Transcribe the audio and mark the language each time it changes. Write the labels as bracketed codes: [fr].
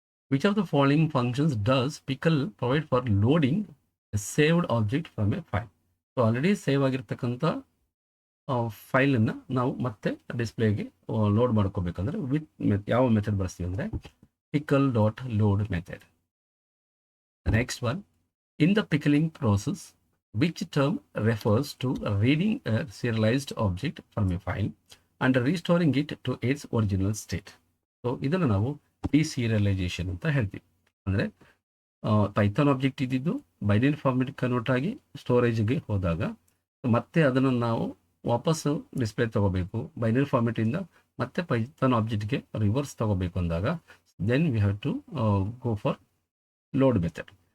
[en] Which of the following functions does pickle provide for loading a saved object from a file? [kn] So already save ಆಗಿರ್ತಕ್ಕಂಥ ಫೈಲನ್ನು ನಾವು ಮತ್ತೆ ಡಿಸ್ಪ್ಲೇಗೆ load ಮಾಡ್ಕೋಬೇಕಂದ್ರೆ ಯಾವ method ಬಳಸ್ತೀವಿ ಅಂದರೆ pickle dot load method. [en] Next one, in the pickling process which term refers to reading a serialized object from a file and restoring it to its original state? [kn] So ಇದನ್ನು ನಾವು ಡಿಸೀರಿಯಲೈಸೇಷನ್ ಅಂತ ಹೇಳ್ತೀವಿ. ಅಂದರೆ ಪೈಥಾನ್ ಆಬ್ಜೆಕ್ಟ್ ಇದ್ದಿದ್ದು binary format convert ಆಗಿ ಸ್ಟೋರೇಜ್ಗೆ ಹೋದಾಗ ಮತ್ತೆ ಅದನ್ನು ನಾವು ವಾಪಸ್ಸು ಡಿಸ್ಪ್ಲೇ ತೊಗೋಬೇಕು, ಬೈನರಿ ಫಾರ್ಮೆಟಿಂದ ಮತ್ತೆ ಪೈಥಾನ್ ಆಬ್ಜೆಕ್ಟ್ಗೆ ರಿವರ್ಸ್ ತೊಗೋಬೇಕು ಅಂದಾಗ [en] Then we have to go for load method.